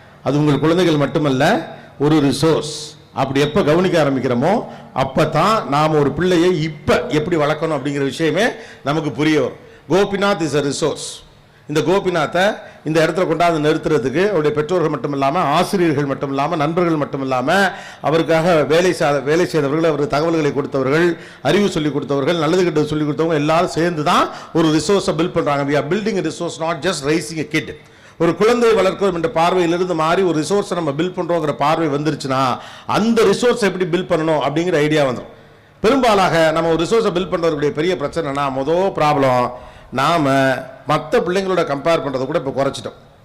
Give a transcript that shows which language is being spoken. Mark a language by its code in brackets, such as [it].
[ta] அது உங்கள் குழந்தைகள் மட்டுமல்ல, ஒரு ரிசோர்ஸ். அப்படி எப்போ கவனிக்க ஆரம்பிக்கிறோமோ அப்போ தான் நாம் ஒரு பிள்ளையை இப்போ எப்படி வளர்க்கணும் அப்படிங்கிற விஷயமே நமக்கு புரிய வரும். [en] Gopinath is a resource. [ta] இந்த கோபிநாத்தை இந்த இடத்துல கொண்டாந்து நிறுத்துறதுக்கு அவருடைய பெற்றோர்கள் மட்டும் இல்லாமல் ஆசிரியர்கள் மட்டும் இல்லாமல் நண்பர்கள் மட்டும் இல்லாமல் அவருக்காக வேலை செய்தவர்கள், அவருக்கு தகவல்களை கொடுத்தவர்கள், அறிவு சொல்லிக் கொடுத்தவர்கள், நல்லது கெட்டது சொல்லிக் கொடுத்தவங்க எல்லாரும் சேர்ந்து தான் ஒரு ரிசோர்ஸை பில்ட் பண்ணுறாங்க. [en] we are building a resource, not just raising a kid. [ta] ஒரு குழந்தை வளர்க்கிறோம் என்ற பார்வையிலிருந்து மாறி ஒரு ரிசோர்ஸை நம்ம பில்ட் பண்ணுறோங்கிற பார்வை வந்துருச்சுன்னா அந்த ரிசோர்ஸை எப்படி பில்ட் பண்ணணும் அப்படிங்கிற ஐடியா வந்துடும். பெரும்பாலாக நம்ம ஒரு ரிசோர்ஸை பில்ட் பண்ணுறதுடைய பெரிய பிரச்சனைனா முதல் ப்ராப்ளம், நாம் மற்ற பிள்ளைங்களோட கம்பேர் பண்ணுறதை கூட இப்போ குறைச்சிட்டோம்.